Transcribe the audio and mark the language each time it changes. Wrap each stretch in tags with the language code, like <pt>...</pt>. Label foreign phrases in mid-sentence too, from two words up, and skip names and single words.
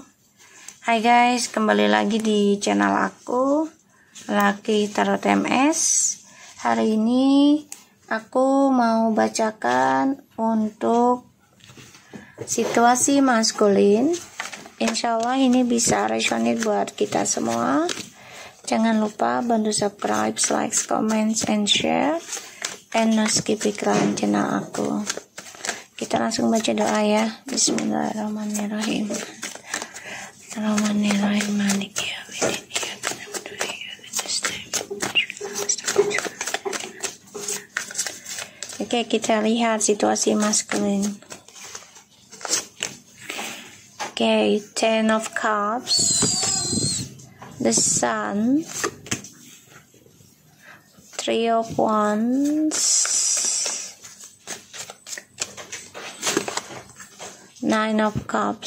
<id>Hai guys, kembali lagi di channel aku, Lucky Tarot MS. Hari ini aku mau bacakan untuk situasi maskulin.</id> <ar>Insya Allah</ar> <id>ini bisa resonate buat kita semua. Jangan lupa bantu</id> <en>subscribe, like, comment, and share, and no skip</en> <id>iklan channel aku. Kita langsung baca doa ya. Bismillahirrahmanirrahim. Bismillahirrahmanirrahim. Oke, kita lihat situasi maskulin. Oke,</id> <en>Ten of Cups, the Sun, Three of Wands, Nine of Cups.</en>